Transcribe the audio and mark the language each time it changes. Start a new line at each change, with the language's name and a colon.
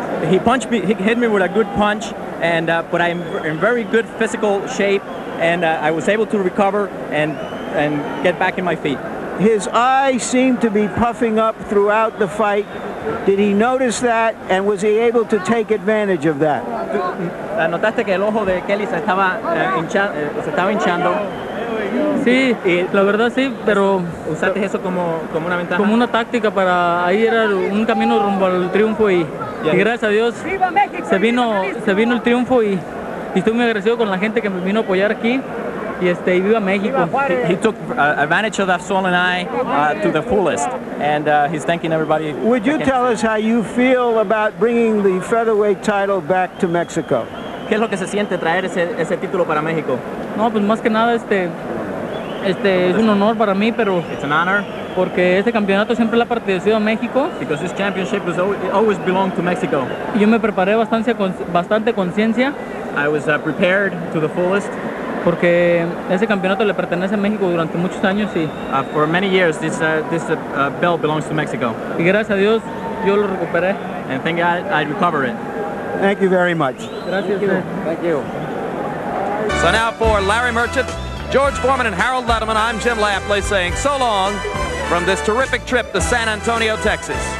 English: He punched me, he hit me with a good punch, and but I'm in very good physical shape, and I was able to recover and get back in my feet. His eyes seemed to be puffing up throughout the fight. Did he notice that, and was he able to take advantage of that?
Spanish: ¿Notaste que el ojo de Kelley se estaba hinchando? Sí, la verdad sí, pero ¿usaste eso como una ventaja? Como una táctica para ahí era un camino rumbo al triunfo y gracias a Dios se vino el triunfo y estoy muy agradecido con la gente que me vino a apoyar aquí. Y viva México.
English: He took advantage of that swollen eye to the fullest, and he's thanking everybody. Would you tell us how you feel about bringing the featherweight title back to Mexico?
Spanish: ¿Qué es lo que se siente traer ese título para México? No, pues más que nada es un honor para mí, pero
English: it's an honor
Spanish: porque este campeonato siempre le ha pertenecido a México.
English: Because this championship always belonged to Mexico.
Spanish: Y yo me preparé bastante conciencia.
English: I was prepared to the fullest.
Spanish: Porque ese campeonato le pertenece a México durante muchos años y
English: for many years this belt belongs to Mexico.
Spanish: Y gracias a Dios yo lo recuperé.
English: And thank God I recovered it. Thank you very much.
Spanish: Gracias.
English: Thank you. So now for Larry Merchant, George Foreman, and Harold Letterman, I'm Jim Lampley saying so long from this terrific trip to San Antonio, Texas.